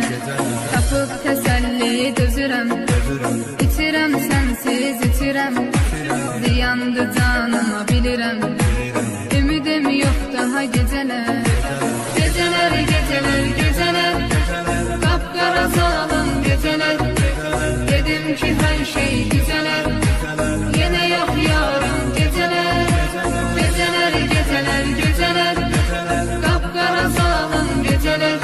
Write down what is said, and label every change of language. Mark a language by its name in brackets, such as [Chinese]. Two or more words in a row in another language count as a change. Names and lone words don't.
[Azerbaijani] Tapıb təsəlli gözürəm, içirəm sənsiz içirəm. Ziyandı canıma bilirəm, ümidim yox daha gecələr. Gecələr, gecələr, gecələr, qapqara salın gecələr. [Turkish] Dedim ki her şey güzeler, yine yok yarın geceler. Geceler, geceler, geceler, kapkara salın geceler.